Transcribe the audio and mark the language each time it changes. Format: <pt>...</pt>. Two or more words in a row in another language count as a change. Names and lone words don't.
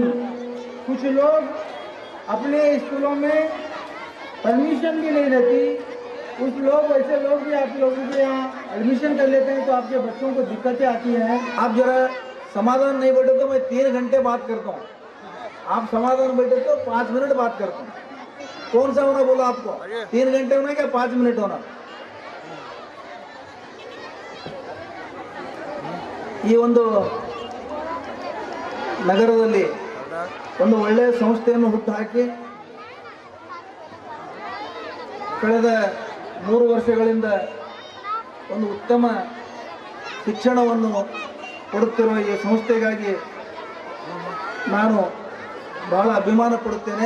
<hi>कुछ लोग अपने स्कूलों में परमिशन भी नहीं रहती, कुछ लोग वैसे लोग भी आप लोगों के यहाँ एडमिशन कर लेते हैं, तो आपके बच्चों को दिक्कतें आती हैं। आप जरा समाधान नहीं बैठे तो मैं 3 घंटे बात करता हूँ, आप समाधान बैठे तो 5 मिनट बात करता हूँ। कौन सा होना बोला आपको? 3 घंटे होना क्या 5 मिनट होना?</hi> <kn>ಈ ಒಂದು ನಗರದಲ್ಲಿ ಒಂದು ಒಳ್ಳೆಯ ಸಂಸ್ಥೆಯನ್ನು ಹುಟ್ಟುಹಾಕಿ ಕಳೆದ 3 ವರ್ಷಗಳಿಂದ ಒಂದು ಉತ್ತಮ ಶಿಕ್ಷಣವನ್ನು ಕೊಡುತ್ತಿರುವ ಈ ಸಂಸ್ಥೆಗಾಗಿ ನಾನು ಬಹಳ ಅಭಿಮಾನ ಪಡುತ್ತೇನೆ.</kn>